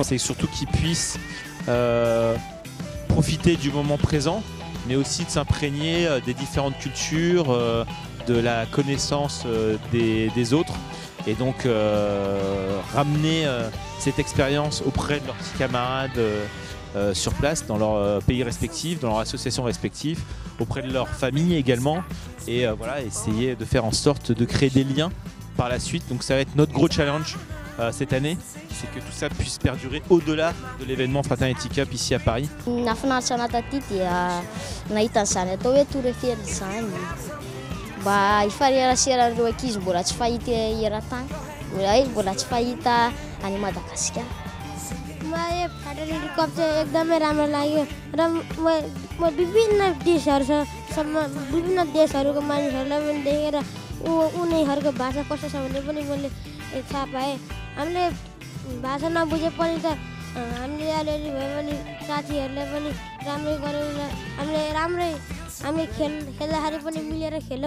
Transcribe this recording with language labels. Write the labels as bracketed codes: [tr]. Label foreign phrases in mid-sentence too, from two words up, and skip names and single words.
[fr] C'est surtout qu'ils puissent profiter du moment présent, mais aussi de s'imprégner des différentes cultures, de la connaissance des autres, et donc ramener cette expérience auprès de leurs petits camarades sur place, dans leur pays respectifs, dans leurs associations respectives, auprès de leur famille également, et voilà, essayer de faire en sorte de créer des liens par la suite. Donc ça va être notre gros challenge cette année, c'est que tout ça puisse perdurer au-delà de l'événement Fraternity Cup ici à Paris. [mg] Mba hifareraserandreo ankizy mbola tsy fahita eran-tany, mbola tsy fahita any Madagasikara. [ne] Helicopter एकदमै राम्रो लाग्यो र म विभिन्न देशहरूको मानिसहरूलाई पनि देखेर उनीहरूको भाषा कस्तो छ भने पनि मैले थाहा पाएँ। हामीले भाषा नबुझे पनि त हामीले अलिअलि भए पनि साथीहरूले पनि राम्रै गऱ्यौँ र हामी खेल्दाखेरि पनि मिलेर खेलौँ।